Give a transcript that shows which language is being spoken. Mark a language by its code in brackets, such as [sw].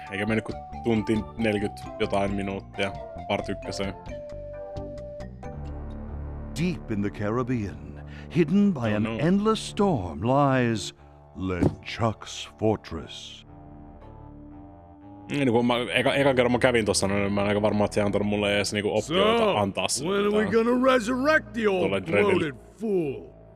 [fi] Eikä mennyt kuin tunti 40 jotain minuuttia part ykköseen. [en] Deep in the Caribbean, hidden by an endless storm, lies LeChuck's fortress. [fi] Niin kun mä ekan kerran mä kävin tossa, niin mä oon aika varma, että se ei antanut mulle edes niinku optioita antaa [en] So, when are we gonna resurrect the old bloated fool?